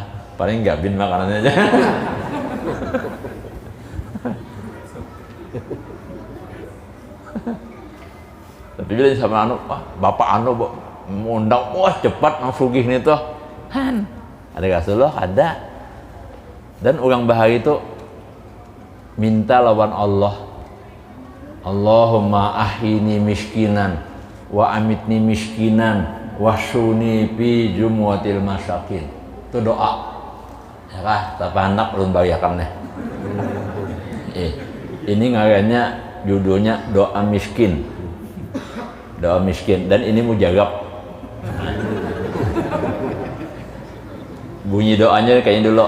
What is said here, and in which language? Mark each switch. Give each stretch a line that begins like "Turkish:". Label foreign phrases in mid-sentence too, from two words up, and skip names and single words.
Banjar: Paling gabin makanannya aja. Tapi bila sama bapak mengundang, cepat nang sugih nih tuh. Ada Rasulullah ada. Dan orang bahari itu minta lawan Allah,
Arabic: اللهم أحيني مسكينا وأمتني مسكينا وسني في جموة المساكين.
Banjar: Itu doa. Ya kah, tapi anak belum bariakan nih. Ini ngarannya judulnya doa miskin. Doa miskin, dan ini mujarab. Bunyi doanya kayaknya dulu.